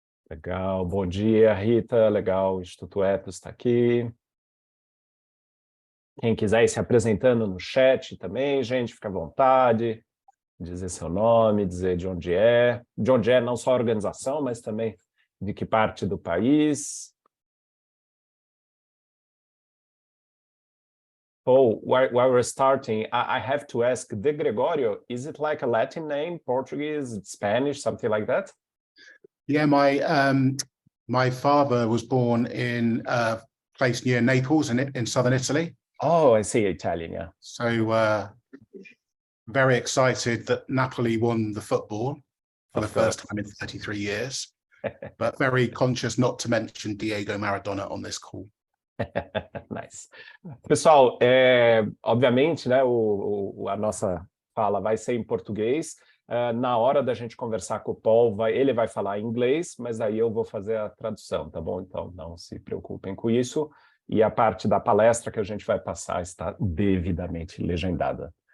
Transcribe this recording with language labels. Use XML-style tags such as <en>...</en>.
<pt>Legal, bom dia, Rita, legal, o Instituto Ethos está aqui. Quem quiser ir se apresentando no chat também, gente, fica à vontade, dizer seu nome, dizer de onde é não só a organização, mas também de que parte do país.</pt> <en>Paul, while we're starting, I have to ask, De Gregorio, is it like a Latin name, Portuguese, Spanish, something like that? Yeah, my father was born in a place near Naples in southern Italy. Oh, I see, Italian, yeah. So very excited that Napoli won the football for the first time in 33 years, but very conscious not to mention Diego Maradona on this call. Nice.</en> <pt>Pessoal, obviamente, né, a nossa fala vai ser em português. Na hora da gente conversar com o Paul, ele vai falar em inglês, mas aí eu vou fazer a tradução, tá bom? Então, não se preocupem com isso. E a parte da palestra que a gente vai passar está devidamente legendada.</pt>